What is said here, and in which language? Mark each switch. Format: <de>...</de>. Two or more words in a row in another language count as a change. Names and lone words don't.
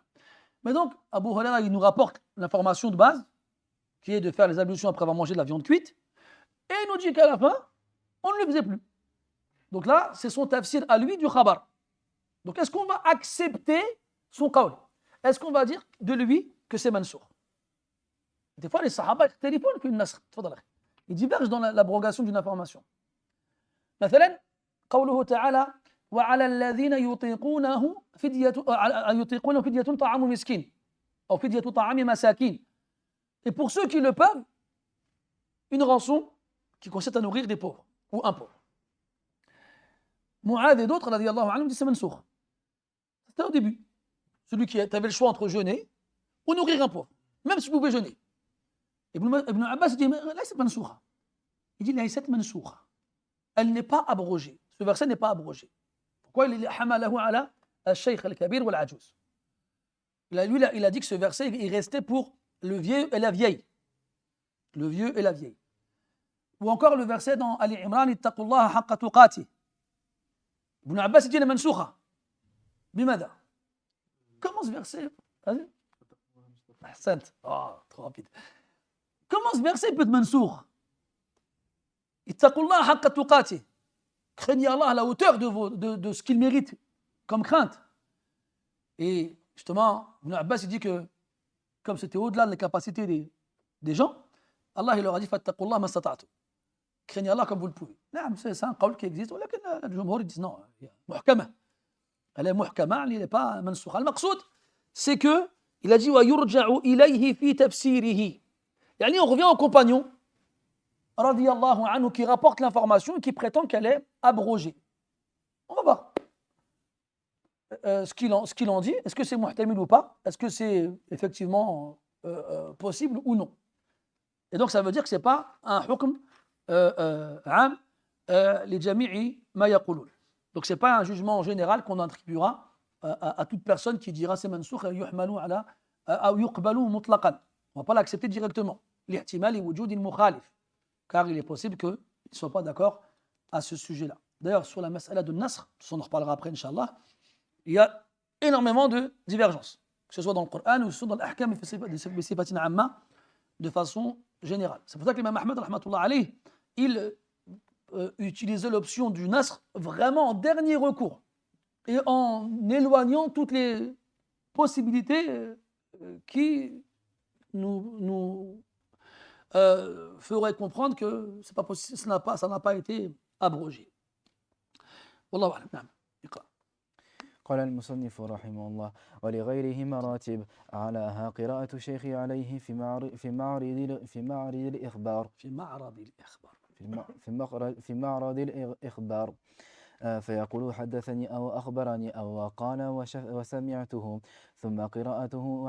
<fr>Mais donc, Abu Huraira, il nous rapporte l'information de base, qui est de faire les ablutions après avoir mangé de la viande cuite, et il nous dit qu'à la fin, on ne le faisait plus. Donc là, c'est son tafsir à lui du khabar. Donc est-ce qu'on va accepter son qawl? Est-ce qu'on va dire de lui que c'est mansour? Des fois, les sahaba, ils divergent dans l'abrogation d'une information.</fr> <ar>مثلا قوله تعالى وعلى الذين يطيقونه فدية طعام مسكين أو فدية طعام مساكين.</ar> <fr>Et pour ceux qui le peuvent, une rançon qui consiste à nourrir des pauvres ou un pauvre. Mu'adh et d'autres,</fr> <ar>رضي الله عنهم,</ar> <fr>disent c'est mansour. C'était au début. Celui qui avait le choix entre jeûner ou nourrir un pauvre, même si vous pouvez jeûner. Ibn Abbas dit, là c'est mansoura. Il dit, là c'est mansoura. Elle n'est pas abrogée. Ce verset n'est pas abrogé. Pourquoi il est</fr> <ar>حمله على الشيخ الكبير</ar> <fr>ou al-ajouz? Il a dit que ce verset, il restait pour le vieux et la vieille. Le vieux et la vieille. Ou encore le verset dans Ali Imran,</fr> <ar>اتقوا الله حق تقاته.</ar> <fr>Ibn Abbas dit, elle est mansoura. Bimada. Comment ce verset? Vas-y. Ahsant. Oh, trop rapide. Comment ce verset peut être mansour?</fr> <ar>اتقوا الله حق تقاته.</ar> <fr>Craignez Allah à la hauteur de ce qu'il mérite comme crainte. Et justement, Ibn Abbas il dit que comme c'était au-delà de la capacité des gens, Allah il leur a dit</fr> <ar>فاتقوا الله ما استطعتم.</ar> <fr>Craignez Allah comme vous le pouvez. C'est un qawl qui existe, mais les jumhur disent non, muhkama. Elle est muhkama, elle n'est pas mansoura. Al-maqsoud, c'est que il a dit</fr> <ar>ويرجع إليه في تفسيره.</ar> <fr>Yani on revient au compagnon</fr> <ar>رضي الله عنه</ar> <fr>qui rapporte l'information et qui prétend qu'elle est abrogée. On va voir ce qu'il en dit. Est-ce que c'est muhtamil ou pas? Est-ce que c'est effectivement possible ou non? Et donc ça veut dire que ce n'est pas un</fr> <ar>حكم عام لجميع ما يقولون.</ar> <fr>Donc ce n'est pas un jugement général qu'on attribuera à toute personne qui dira c'est</fr> <ar>منسوخ يحمل على</ar> <fr>ou</fr> <ar>يقبل مطلقا.</ar> <fr>On ne va pas l'accepter directement.</fr> <ar>لاحتمال وجود المخالف.</ar> <fr>Car il est possible qu'ils ne soient pas d'accord à ce sujet-là. D'ailleurs, sur la mas'ala de Nasr, on en reparlera après, Inch'Allah, il y a énormément de divergences, que ce soit dans le Coran ou dans l'</fr> <ar>أحكام بصفة عامة,</ar> <fr>de façon générale. C'est pour ça que l'imam Ahmed,</fr> <ar>رحمة الله عليه,</ar> <fr>il utilisait l'option du Nasr vraiment en dernier recours et en éloignant toutes les possibilités qui nous ferait comprendre que c'est pas possible, ça n'a pas été abrogé.</fr> <ar>والله أعلم. نعم. اقرأ. قال المصنف رحمه الله ولغيره مراتب أعلاها قراءة الشيخ عليه في معرض الإخبار فيقول حدثني أو أخبرني أو قال وسمعته ثم قراءته</ar>